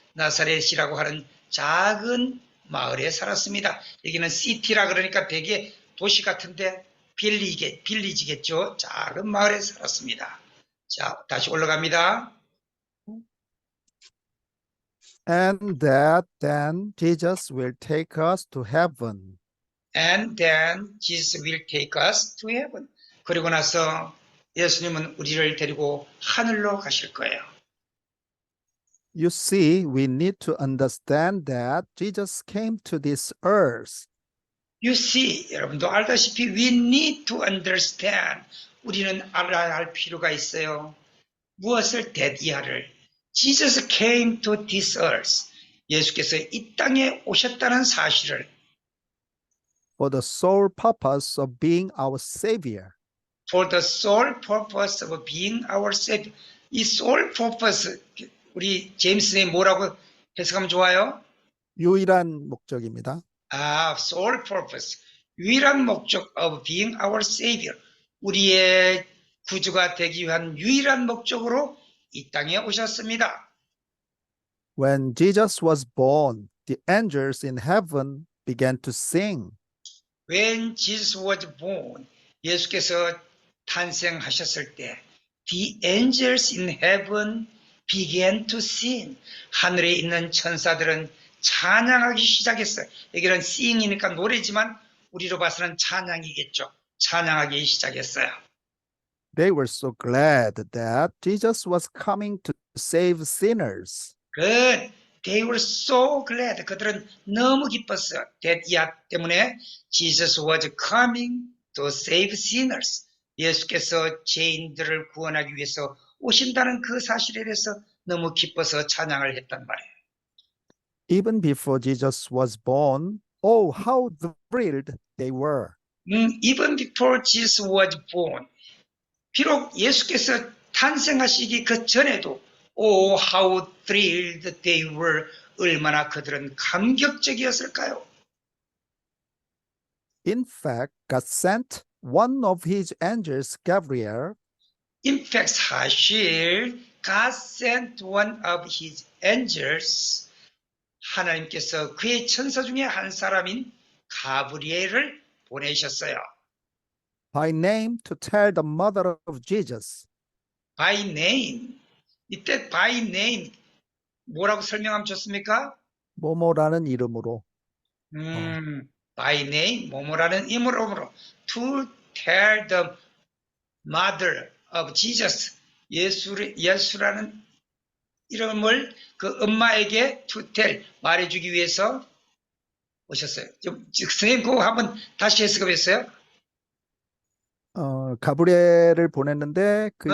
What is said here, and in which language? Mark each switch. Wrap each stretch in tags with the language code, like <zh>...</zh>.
<ko>나사렛이라고 하는 작은 마을에 살았습니다. 여기는 city라 그러니까 되게 도시 같은데 빌리지겠죠. 작은 마을에 살았습니다. 자, 다시 올라갑니다.</ko> <en>And that then Jesus will take us to heaven. And then Jesus will take us to heaven.</en> <ko>그리고 나서 예수님은 우리를 데리고 하늘로 가실 거예요.</ko> <en>You see, we need to understand that Jesus came to this earth. You see,</en> <ko>여러분도 알다시피</ko> <en>we need to understand.</en> <ko>우리는 알아야 할 필요가 있어요. 무엇을 대디하를.</ko> <en>Jesus came to this earth.</en> <ko>예수께서 이 땅에 오셨다는 사실을</ko> <en>For the sole purpose of being our Savior. for the sole purpose of being our Savior.</en> <ko>이 sole purpose, 우리 제임스님 뭐라고 해석하면 좋아요? 유일한 목적입니다.</ko> <en>sole purpose.</en> <ko>유일한 목적</ko> <en>of being our Savior.</en> <ko>우리의 구주가 되기 위한 유일한 목적으로 이 땅에 오셨습니다.</ko> <en>When Jesus was born, the angels in heaven began to sing. When Jesus was born,</en> <ko>예수께서 탄생하셨을 때,</ko> <en>the angels in heaven began to sing.</en> <ko>하늘에 있는 천사들은 찬양하기 시작했어요. 여기는 sing이니까 노래지만 우리로 봐서는 찬양이겠죠. 찬양하기 시작했어요.</ko> <en>They were so glad that Jesus was coming to save sinners. Good. They were so glad.</en> <ko>그들은 너무 기뻤어요.</ko> <en>That 때문에 Jesus was coming to save sinners.</en> <ko>예수께서 죄인들을 구원하기 위해서 오신다는 그 사실에 대해서 너무 기뻐서 찬양을 했단 말이에요.</ko> <en>Even before Jesus was born, oh, how thrilled they were. Even before Jesus was born.</en> <ko>비록 예수께서 탄생하시기 그 전에도</ko> <en>Oh, how thrilled they were.</en> <ko>얼마나 그들은 감격적이었을까요?</ko> <en>In fact, God sent one of his angels, Gabriel, In fact,</en> <ko>사실</ko> <en>God sent one of his angels.</en> <ko>하나님께서 그의 천사 중에 한 사람인 가브리엘을 보내셨어요.</ko> <en>by name to tell the mother of Jesus. By name.</en> <ko>이때 by name 뭐라고 설명하면 좋습니까? 뭐뭐라는 이름으로.</ko> <en>By name</en> <ko>뭐뭐라는 이름으로</ko> <en>to tell the mother of Jesus.</en> <ko>예수라는 이름을 그 엄마에게</ko> <en>to tell</en> <ko>말해주기 위해서 오셨어요. 선생님 그거 한번 다시 해석해보세요. 가브리엘을 보냈는데 그</ko>